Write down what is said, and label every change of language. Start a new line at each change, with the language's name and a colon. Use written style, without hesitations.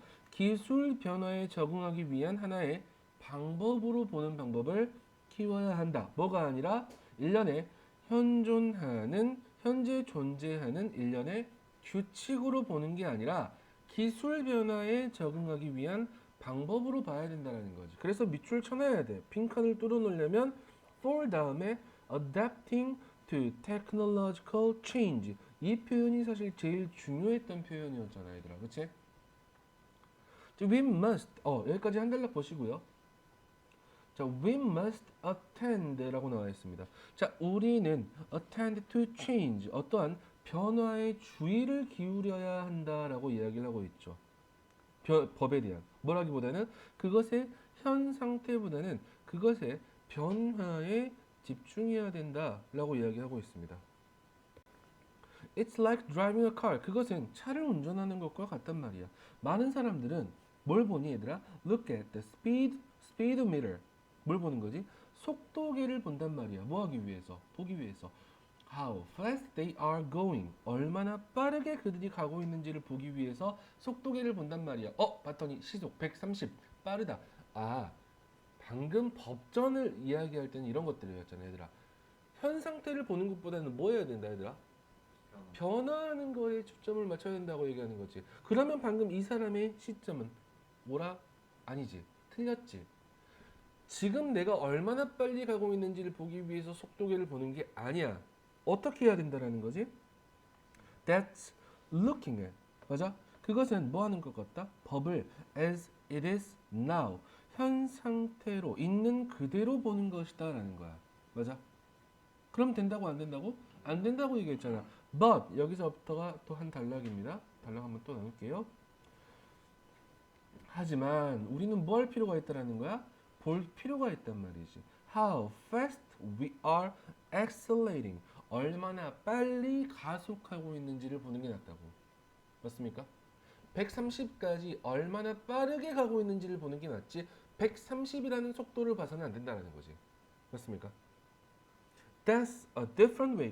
Korean: 기술 변화에 적응하기 위한 하나의 방법으로 보는 방법을 키워야 한다. 뭐가 아니라 일련의 현재 존재하는 일련의 규칙으로 보는 게 아니라 기술 변화에 적응하기 위한 방법으로 봐야 된다는 거지. 그래서 밑줄 쳐놔야 돼. 빈칸을 뚫어놓으려면
English: for
Korean: 다음에
English: adapting to technological change.
Korean: 이 표현이 사실 제일 중요했던 표현이었잖아, 얘들아. 그치?
English: We must,
Korean: 여기까지 한 단락 보시고요. 자,
English: we must attend
Korean: 라고 나와 있습니다. 자, 우리는
English: attend to change,
Korean: 어떠한 변화에 주의를 기울여야 한다라고 이야기를 하고 있죠. 법에 대한 뭐라기보다는 그것의 현 상태보다는 그것의 변화에 집중해야 된다라고 이야기하고 있습니다.
English: It's like driving a car.
Korean: 그것은 차를 운전하는 것과 같단 말이야. 많은 사람들은 뭘 보니 얘들아?
English: Look at the speedometer.
Korean: 뭘 보는 거지? 속도계를 본단 말이야. 뭐 하기 위해서? 보기 위해서.
English: How fast they are going.
Korean: 얼마나 빠르게 그들이 가고 있는지를 보기 위해서 속도계를 본단 말이야. 봤더니 시속 130. 빠르다. 아, 방금 법전을 이야기할 때는 이런 것들이었잖아, 얘들아. 현 상태를 보는 것보다는 뭐 해야 된다, 얘들아? 변화하는 거에 초점을 맞춰야 된다고 얘기하는 거지. 그러면 방금 이 사람의 시점은 뭐라? 아니지. 틀렸지. 지금 내가 얼마나 빨리 가고 있는지를 보기 위해서 속도계를 보는 게 아니야. 어떻게 해야 된다라는 거지?
English: That's looking at.
Korean: 맞아? 그것은 뭐 하는 것 같다? 법을
English: as it is now.
Korean: 현 상태로 있는 그대로 보는 것이다 라는 거야. 맞아? 그럼 된다고 안 된다고? 안 된다고 얘기했잖아. But 여기서부터가 또 한 단락입니다. 단락 한번 또 나눌게요. 하지만 우리는 뭐 할 필요가 있다라는 거야? 볼 필요가 있단 말이지.
English: How fast we are accelerating.
Korean: 얼마나 빨리 가속하고 있는지를 보는 게 낫다고. 맞습니까? 130까지 얼마나 빠르게 가고 있는지를 보는 게 낫지 130이라는 속도를 봐서는 안 된다는 거지. 맞습니까?
English: That's a different way.